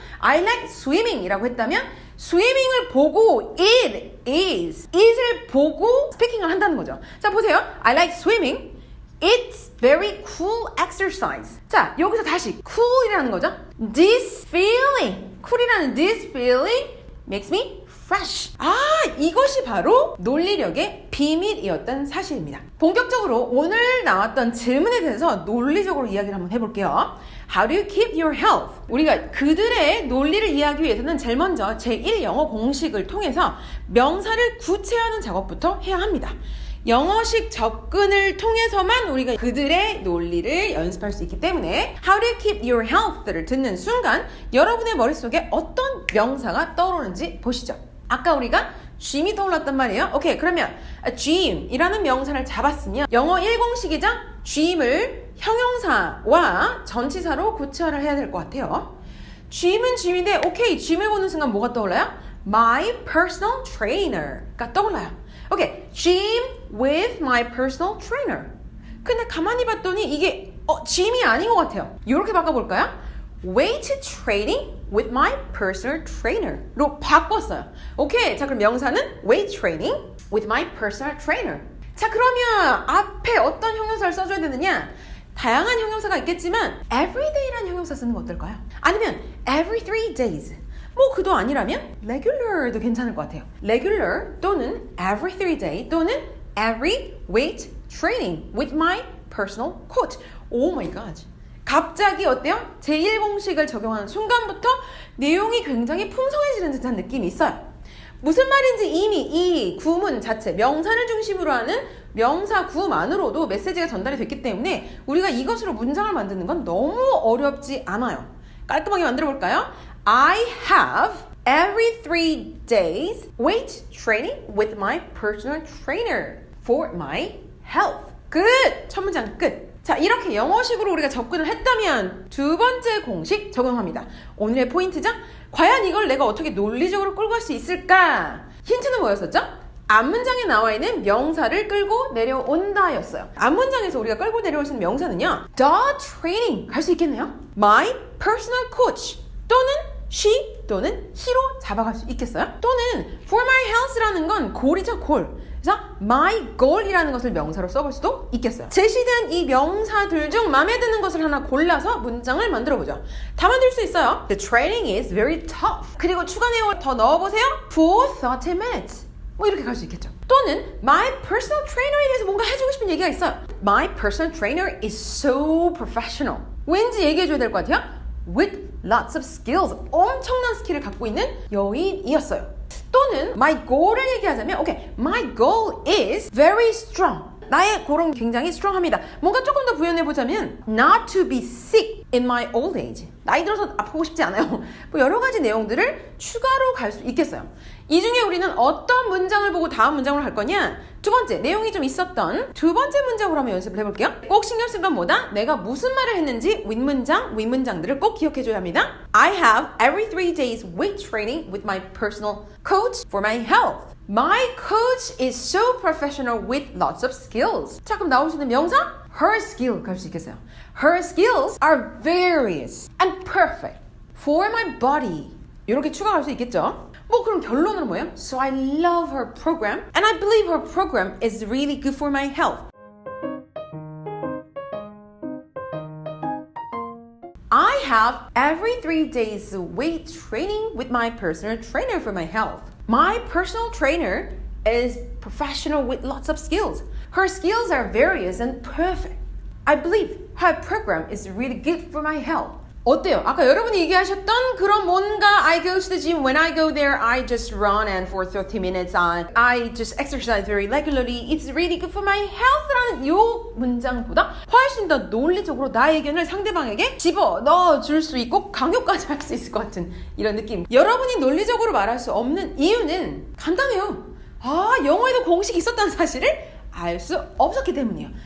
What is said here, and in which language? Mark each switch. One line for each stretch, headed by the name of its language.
English: I like swimming
Korean: 이라고 했다면 swimming을 보고 it is it을 보고 스피킹을 한다는 거죠. 자 보세요.
English: I like swimming. It's very cool exercise.
Korean: 자 여기서 다시 cool이라는 거죠.
English: This feeling cool이라는 this feeling makes me fresh.
Korean: 이것이 바로 논리력의 비밀이었던 사실입니다. 본격적으로 오늘 나왔던 질문에 대해서 논리적으로 이야기를 한번 해볼게요.
English: How do you keep your health?
Korean: 우리가 그들의 논리를 이해하기 위해서는 제일 먼저 제1영어 공식을 통해서 명사를 구체화하는 작업부터 해야 합니다. 영어식 접근을 통해서만 우리가 그들의 논리를 연습할 수 있기 때문에
English: How do you keep your health
Korean: 를 듣는 순간 여러분의 머릿속에 어떤 명사가 떠오르는지 보시죠. 아까 우리가 gym이 떠올랐단 말이에요. 오케이, 그러면 gym이라는 명사를 잡았으면 영어 1공식이죠? gym을 형용사와 전치사로 구체화를 해야 될 것 같아요. gym은 gym인데 오케이, gym을 보는 순간 뭐가 떠올라요?
English: My personal trainer가
Korean: 떠올라요. 오케이,
English: gym with my personal trainer.
Korean: 근데 가만히 봤더니 이게 gym이 아닌 것 같아요. 이렇게 바꿔볼까요?
English: weight training with my personal trainer로
Korean: 바꿨어요. 오케이, 자 그럼 명사는
English: weight training with my personal trainer.
Korean: 자 그러면 앞에 어떤 형용사를 써줘야 되느냐? 다양한 형용사가 있겠지만 everyday라는 형용사 쓰는 거 어떨까요?
English: 아니면 every 3 days.
Korean: 뭐 그도 아니라면 regular도 괜찮을 것 같아요.
English: regular 또는 every 3 day 또는 every weight training with my personal coach. Oh my god.
Korean: 갑자기 어때요? 제1공식을 적용하는 순간부터 내용이 굉장히 풍성해지는 듯한 느낌이 있어요. 무슨 말인지 이미 이 구문 자체, 명사를 중심으로 하는 명사 구만으로도 메시지가 전달이 됐기 때문에 우리가 이것으로 문장을 만드는 건 너무 어렵지 않아요. 깔끔하게 만들어 볼까요?
English: I have every 3 days weight training with my personal trainer for my health.
Korean: 끝! 첫 문장 끝. 자, 이렇게 영어식으로 우리가 접근을 했다면 두 번째 공식 적용합니다. 오늘의 포인트죠? 과연 이걸 내가 어떻게 논리적으로 끌고 갈 수 있을까? 힌트는 뭐였었죠? 앞문장에 나와 있는 명사를 끌고 내려온다 였어요. 앞문장에서 우리가 끌고 내려올 수 있는 명사는요.
English: The training
Korean: 갈 수 있겠네요. My personal coach 또는 she 또는 he로 잡아갈 수 있겠어요? 또는 for my health라는 건 goal이죠, goal. 그래서 my goal이라는 것을 명사로 써볼 수도 있겠어요. 제시된 이 명사들 중 마음에 드는 것을 하나 골라서 문장을 만들어보죠. 다 만들 수 있어요.
English: The training is very tough.
Korean: 그리고 추가 내용을 더 넣어보세요.
English: For 30 minutes. 뭐 이렇게 갈 수 있겠죠.
Korean: 또는 my personal trainer에 대해서 뭔가 해주고 싶은 얘기가 있어요.
English: My personal trainer is so professional.
Korean: 왠지 얘기해줘야 될 것 같아요.
English: With lots of skills.
Korean: 엄청난 스킬을 갖고 있는 여인이었어요. 또는 my goal을 얘기하자면
English: okay, my goal is very strong.
Korean: 나의 골은 굉장히 strong합니다. 뭔가 조금 더 부연해보자면
English: not to be sick in my old age.
Korean: 나이 들어서 아프고 싶지 않아요. 뭐 여러 가지 내용들을 추가로 갈 수 있겠어요. 이 중에 우리는 어떤 문장을 보고 다음 문장으로 할 거냐? 두 번째, 내용이 좀 있었던 두 번째 문장으로 한번 연습을 해볼게요. 꼭 신경 쓴 건 뭐다? 내가 무슨 말을 했는지 윗문장, 윗문장들을 꼭 기억해줘야 합니다.
English: I have every 3 days weight training with my personal coach for my health. My coach is so professional with lots of skills.
Korean: 자, 그럼 나올 수 있는 명사? Her skill 갈 수 있겠어요.
English: Her skills are various and perfect for my body.
Korean: 이렇게 추가할 수 있겠죠. 뭐 그럼 결론은 뭐예요?
English: So I love her program and I believe her program is really good for my health. I have every 3 days weight training with my personal trainer for my health. My personal trainer is professional with lots of skills. Her skills are various and perfect. I believe her program is really good for my health.
Korean: 어때요? 아까 여러분이 얘기하셨던 그런 뭔가
English: I go to the gym, when I go there I just run and for 30 minutes I just exercise very regularly. It's really good for my health
Korean: 라는 이 문장보다 훨씬 더 논리적으로 나의 의견을 상대방에게 집어넣어 줄 수 있고 강요까지 할 수 있을 것 같은 이런 느낌. 여러분이 논리적으로 말할 수 없는 이유는 간단해요. 영어에도 공식이 있었다는 사실을 알 수 없었기 때문이에요.